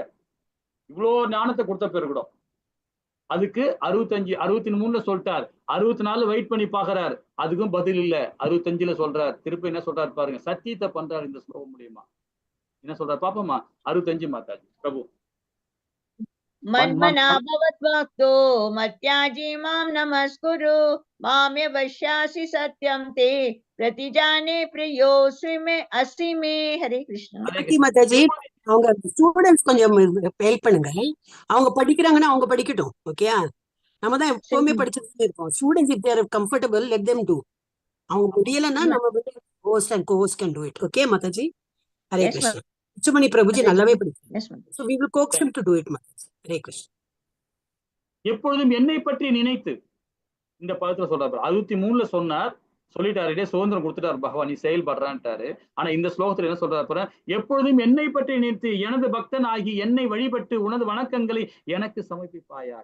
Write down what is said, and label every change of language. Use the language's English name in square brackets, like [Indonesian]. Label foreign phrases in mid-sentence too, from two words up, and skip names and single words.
[Tamil] இவ்வளோ ஞானத்தை கொடுத்த பேர் கூட அதுக்கு 65 63ல சொல்லிட்டார். 64 வெயிட் பண்ணி பாக்குறாரு, அதுக்கும் பதில் இல்ல. 65ல சொல்றார். திருப்பி என்ன சொல்றாரு பாருங்க, சத்தியத்தை பண்றாரு இந்த ஸ்லோகம் மூலியமா. என்ன சொல்றாரு பாப்போமா. 65 மாதாஜி பிரபு. [Sanskrit] मन्मना भवद्भक्तो मत्याजी मां नमस्कुरु मामे वश्यासि सत्यं ते प्रतिजाने प्रियोऽसि मे अस्मि मे हरे कृष्ण. [Tamil] மாதாஜி, அவங்க ஸ்டூடெண்ட்ஸ் கொஞ்சம் ஹெல்ப் பண்ணுங்க. அவங்க படிக்கிறாங்கன்னா அவங்க படிக்கட்டும். ஓகே, நம்ம தான் எப்பவுமே படிச்சுட்டு இருக்கோம். [English] students if they are comfortable let them do. [Tamil] அவங்க முடியலன்னா நம்ம [English] host and cohost can do it. [Tamil] ஓகே மாதாஜி. [Sanskrit] हरे कृष्णा. [Tamil] சுமணி பிரபுஜி நல்லாவே படிக்கிறாங்க. [English] So we will coax him to do it மாதாஜி. [Sanskrit] हरे कृष्णा. [Tamil] எப்பொழுதும் என்னை பற்றி நினைத்து இந்த பதத்துல சொல்றாரு. 63ல சொன்னார், சொல்லிட்டாரு, சுதந்திரம் கொடுத்துட்டாரு பகவான், நீ செயல்படுறான்ட்டாரு. ஆனா இந்த ஸ்லோகத்துல என்ன சொல்றாரு, எப்பொழுதும் என்னை பற்றி நினைத்து எனது பக்தன் ஆகி என்னை வழிபட்டு உனது வணக்கங்களை எனக்கு சமர்ப்பிப்பாயாக.